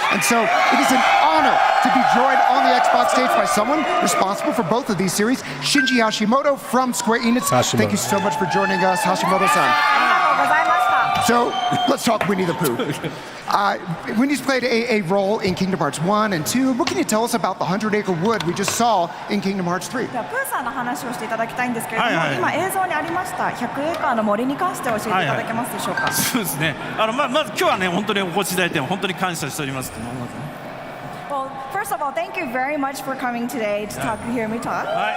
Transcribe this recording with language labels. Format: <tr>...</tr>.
<en>And so it is an honor to be joined on the Xbox stage by someone responsible for both of these series, Shinji Hashimoto from Square Enix. Thank you so much for joining us, Hashimoto-san. So let's talk Winnie the Pooh. Winnie's played a role in Kingdom Hearts 1 and 2. What can you tell us about the 100-acre wood we just saw in Kingdom Hearts 3?</en> <ja>じゃあプーさんの話をしていただきたいんですけれども、はいはい今映像にありました100エーカーの森に関して教えていただけますでしょうか。そうですね。まず今日はね、本当にお越しいただいて本当に感謝しておりますって思いますね。</ja> <en>Well, first of all, thank you very much for coming today to talk, hear me talk.</en>